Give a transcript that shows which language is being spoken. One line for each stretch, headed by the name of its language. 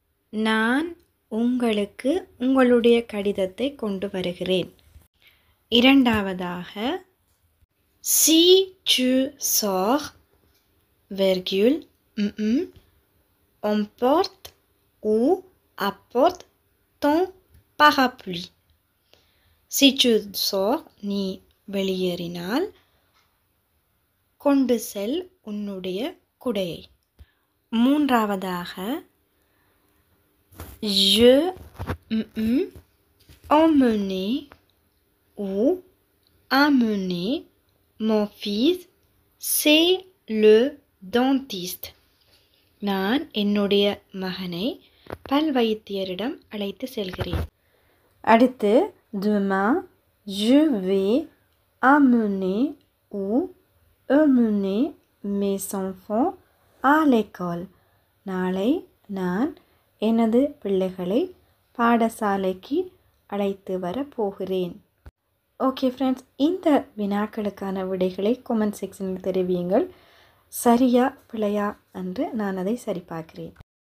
Tamil: நான் உங்களுக்கு உங்களுடைய கடிதத்தை கொண்டு வருகிறேன். இரண்டாவதாக
French: si tu sors, virgule, emporte ou apporte ton parapluie. si tu sors
Tamil: நீ வெளியேறினால் கொண்டு செல் உன்னுடைய குடையை. மூன்றாவதாக
French: je emmener ou amener mon fils chez le dentiste.
Tamil: நான் என்னுடைய மகனை பல் வைத்தியரிடம் அழைத்து செல்கிறேன். அடுத்து
French: demain je vais amener ou emmener mes enfants à l'école.
Tamil: நாளை நான் எனது பிள்ளைகளை பாடசாலைக்கு அழைத்து வர போகிறேன். ஓகே ஃப்ரெண்ட்ஸ், இந்த வினாக்களுக்கான விடைகளை கமெண்ட் செக்ஷனில் தெரிவியுங்கள். சரியா பிழையா என்று நான் அதை சரிபார்க்கிறேன்.